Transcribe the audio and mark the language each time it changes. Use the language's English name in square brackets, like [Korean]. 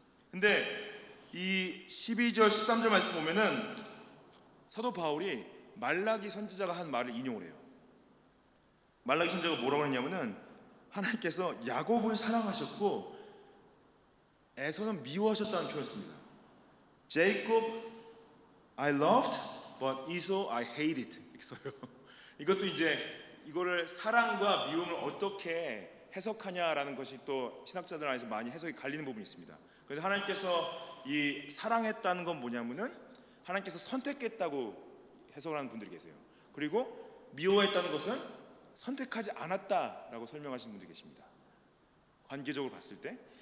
[Korean] 근데 이 12절 13절 말씀 보면은 사도 바울이 말라기 선지자가 한 말을 인용을 해요. 말라기 선지자가 뭐라고 했냐면은 하나님께서 야곱을 사랑하셨고 에서는 미워하셨다는 표현을 씁니다. [English] Jacob I loved, but Esau I hated. [Korean] 이렇게 써요. 이것도 이제 이거를 사랑과 미움을 어떻게 해석하냐라는 것이 또 신학자들 안에서 많이 해석이 갈리는 부분이 있습니다. 그래서 하나님께서 이 사랑했다는 건 뭐냐면은 하나님께서 선택했다고 해석을 하는 분들이 계세요. 그리고 미워했다는 것은 선택하지 않았다라고 설명하시는 분들이 계십니다. 관계적으로 봤을 때.